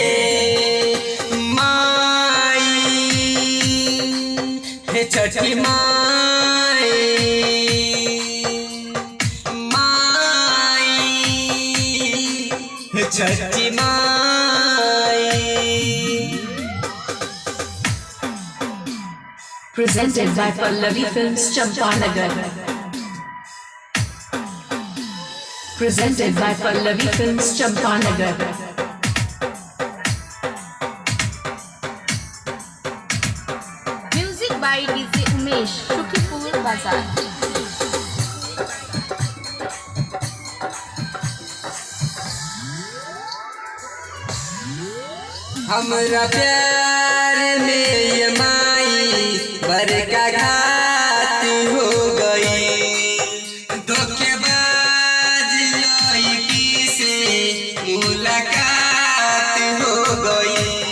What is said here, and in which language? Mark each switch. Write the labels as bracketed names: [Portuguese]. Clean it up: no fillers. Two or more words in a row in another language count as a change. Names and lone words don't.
[Bhojpuri] माई हे छठी माई छठी माई। [English] Presented by Pallavi Films, Champanagar. Presented by Pallavi Films, Champanagar. Music by DJ Umesh, Shukipur Bazaar. [Bhojpuri] हमरा प्यार में ये माई बड़का घात हो गई, धोखेबाज लड़की से मुलाकात हो गई।